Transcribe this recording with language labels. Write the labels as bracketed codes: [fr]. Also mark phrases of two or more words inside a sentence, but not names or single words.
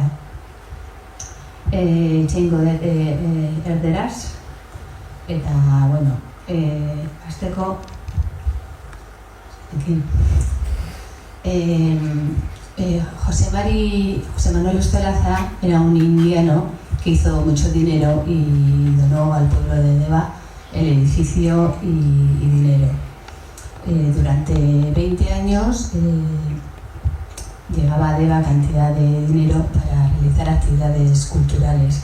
[eu] Entzeingo dut erderaz, eta, hasteko [es] José Manuel Ostolaza era un indiano que hizo mucho dinero y donó al pueblo de Deba el edificio y dinero. Durante 20 años llegaba a Deba cantidad de dinero para realizar actividades culturales.